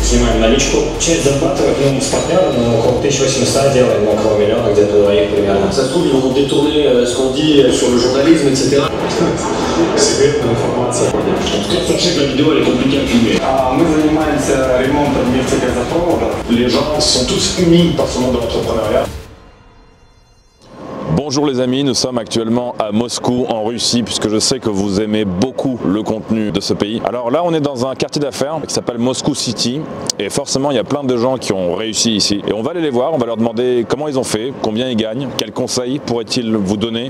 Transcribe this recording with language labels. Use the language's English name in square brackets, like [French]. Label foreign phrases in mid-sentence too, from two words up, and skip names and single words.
[Russian] снимаем наличку. Часть зарабатывает, с партнером, около 1800 делаем, около миллиона, где-то на двоих примерно. [French] Ça se trouve, ils vont détourner ce qu'on dit sur le journalisme, etc. [Russian] Секретная информация. [French] En tout cas, sachez que la vidéo elle est compliquée à filmer. [Russian] Мы занимаемся ремонтом нефтегазопроводов. [French] Les gens sont tous unis par ce monde de l'entrepreneuriat. Bonjour les amis, nous sommes actuellement à Moscou en Russie puisque je sais que vous aimez beaucoup le contenu de ce pays. Alors là on est dans un quartier d'affaires qui s'appelle Moscou City et forcément il y a plein de gens qui ont réussi ici et on va aller les voir, on va leur demander comment ils ont fait, combien ils gagnent, quels conseils pourraient-ils vous donner.